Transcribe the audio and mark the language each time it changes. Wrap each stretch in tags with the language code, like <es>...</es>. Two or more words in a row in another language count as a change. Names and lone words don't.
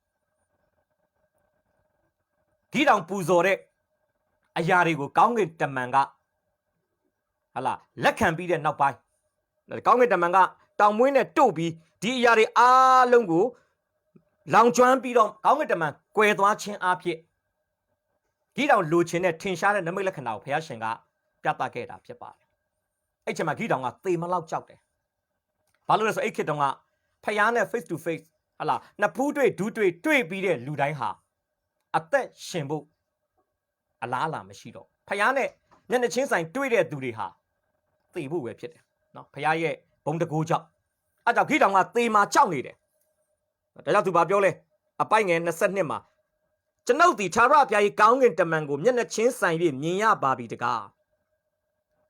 <my>ဂိတောင်ပူဇော်တဲ့အရာတွေကိုကောင်းကင်တမန်ကဟာလာလက်ခံပြီးတဲ့နောက်ပိုင်းကောင်းကင်တမန်ကတောင်မွေးနဲ့တို့ပြီးဒီအရာတွေအားလုံးကိုလောင်ကျွ မ်းပြီးတော့ကောင်းကင်တမန်ကွယ်သွားခြင်းအဖြစ်ဂိတောင်လိုချင်တဲ့ထင်ရှားတဲ့နမိတ်လက္ခဏာကိုဘုရားရှင်ကပြသခဲ့ တာဖြစ်ပါတယ်အဲ့ချိန်မှာဂိတောင်ကသေမလောက်ကြောက်တယ်ဘာလို့လဲဆိုအဲ့ခေတ်တုန်းကဖယားနဲ့ face</my> <en>to face</en> <my>ဟာလာနှစ်ဖူးတွေ့ဒူးတွေ့ပြီးတဲ့လူတိုင်းဟာအသက်ရှင်ဖို့အလားအလာမရှိတော့ဖယားနဲ့မျက်နှာချင်းဆိုင်တွေ့တဲ့သူတွေဟာသေဖို့ပဲဖြစ်တယ်နော်ဖယားရဲ့ဘုံတကူကြောင့်အဲ့ကြောင့်ဂိတောင်ကသေမှာကြောက်နေတယ်ဒါကြောင့်သူဘာပြောလဲအပိုက်ငယ်22မှာကျွန်ုပ်သည်ထာဝရဘုရား၏ကောင်းကင်တမန်ကိုမျက်နှာချင်းဆိုင်၍မြင်ရပါပြီတကား</my>